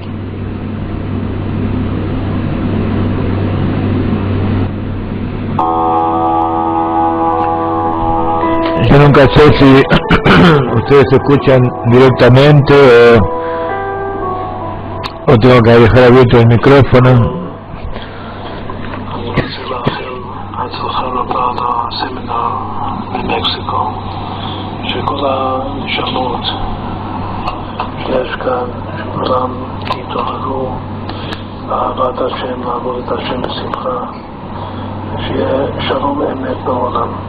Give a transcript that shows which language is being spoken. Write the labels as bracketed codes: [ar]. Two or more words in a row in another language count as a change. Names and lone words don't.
[es] Yo nunca sé si ustedes escuchan directamente o tengo que dejar abierto el micrófono. [he] שכל הנשמות שיש כאן, שכולם יתעוררו באהבת השם, לעבוד את השם בשמחה, שיהיה שלום אמת בעולם.